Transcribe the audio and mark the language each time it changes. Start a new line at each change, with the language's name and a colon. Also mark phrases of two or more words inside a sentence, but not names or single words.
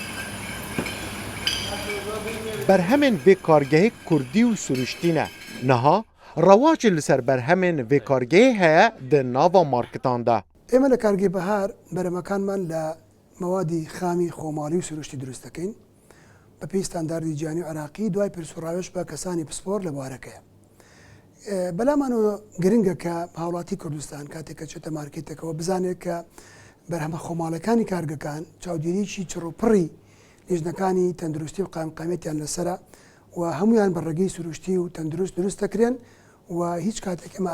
Kurdish: بەرهەمێن vê kargehê Kurdî û siruştîne niha rewacê li ser berhemên vê kargehê heye di nava marketan de.
Central Kurdish: ئێمە لە کارگەی بەهار بەرەمەکانمان لە مەوادی خامی خۆماڵی و سروشتی دروست دەکەین بە پێی ستانداردی جیهانی و عراقی دوای پرسوڕاوێش بە کەسانی پسپۆر لە بوارەکەیە. بەلامانەوە گرنگە کە هاوڵاتی کوردستان کاتێککە چێتە مارکێتەکەەوە بزانێت کە بەرهەمە خۆماڵەکانی کارگەکان چاودێریی چڕوپڕی لیژنەکانی تەندروستی و قامقامێتیان لەسرە و هەمویان بە ڕێگەی سروشتی و تەندروست دروست دەکرێن و هیچ کاتێک ئەمە